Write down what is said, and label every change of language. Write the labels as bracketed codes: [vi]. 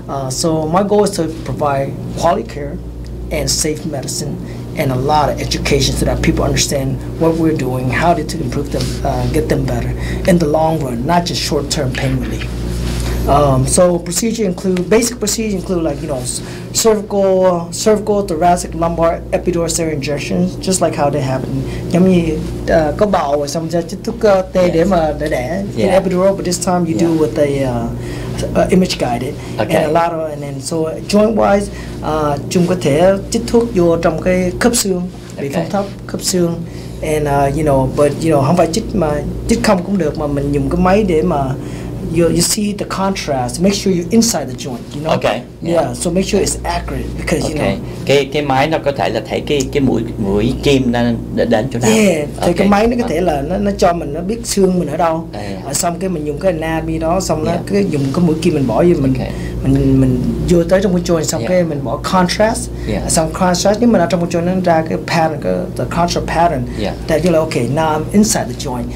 [en] So my goal is to provide quality care and safe medicine and a lot of education so that people understand what we're doing, how to improve them, get them better in the long run, not just short-term pain relief. So basic procedures include like cervical, thoracic, lumbar, epidural steroid injections, just like how they happen. [vi] Giống như có bầu rồi xong rồi chích thuốc tê để đẻ epidural, [en] but this time you do with a image guided, and a lot of, and then so joint wise, [vi] chúng có thể chích thuốc vô trong cái khớp xương, bị phong thấp khớp xương, and but không phải chích không cũng được, mà mình dùng cái máy để mà [en] you see the contrast. Make sure you're inside the joint. Okay. Yeah. So make sure it's accurate because [vi] cái máy nó có thể là thấy cái mũi kim nó đến chỗ nào. [en] Yeah. [vi] Thì cái máy nó có thể là nó cho mình, nó biết xương mình ở đâu. Xong cái mình dùng cái anatomy đó, xong nó cái dùng cái mũi kim mình bỏ vô mình vô tới trong cái joint, xong cái mình bỏ contrast. Xong contrast nhưng mà ở trong cái joint nó ra cái pattern, [en] the contrast pattern. That you're like, okay, now I'm inside the joint.